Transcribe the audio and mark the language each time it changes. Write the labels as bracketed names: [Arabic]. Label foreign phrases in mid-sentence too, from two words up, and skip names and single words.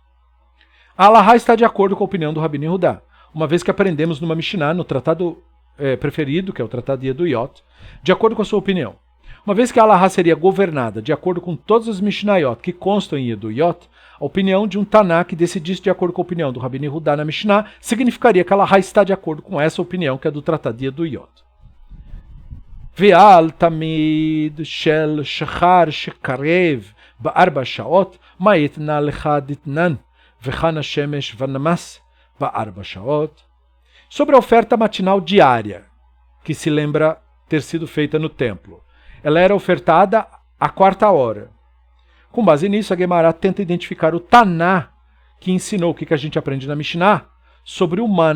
[Portuguese] A Alahá está de acordo com a opinião do Rabino Yehudá, uma vez que aprendemos numa Mishnah, no tratado preferido, que é o tratado de Yeduyot, de acordo com a sua opinião. Uma vez que a Alahá seria governada de acordo com todas as Mishnayot que constam em Yeduyot, a opinião de um Taná que decidisse de acordo com a opinião do Rabino Yehudá na Mishnah significaria que a Alahá está de acordo com essa opinião, que é do tratado de Yeduyot. [Hebrew] ועל תמיד של שחר שקרב בארבע שעות [Aramaic] מאן תנא להא דתנן. [Portuguese] Sobre a oferta matinal diária, que se lembra ter sido feita no templo. Ela era ofertada à 4h. Com base nisso, a Gemara tenta identificar o Taná, que ensinou o que a gente aprende na Mishnah, sobre o man.